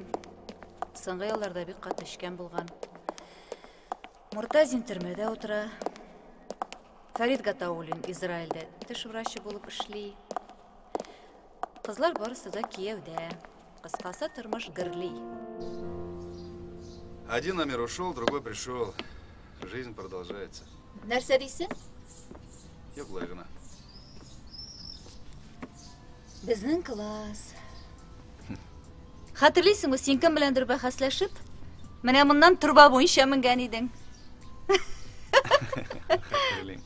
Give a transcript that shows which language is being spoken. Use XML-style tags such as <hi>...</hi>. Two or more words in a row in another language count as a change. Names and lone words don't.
<tt>Соңгы елларда бик каты эчкән булган. Муртазин төрмәдә утыра. Фарид Гатауллин Израильдә теш врачы булып эшли. Кызлар барысы да кияүдә. Кыскасы тормыш гырли.</tt> <ru>Один Амир ушел, другой пришел. Жизнь продолжается.</ru> <tt>Нәрсә дисең? Юк, былай гына. Безнең класс. Хәтерлисеңме, син кем беләндер бәхәсләшеп? Менә моннан турба буенча менгән идең. Хәтерлим.</tt>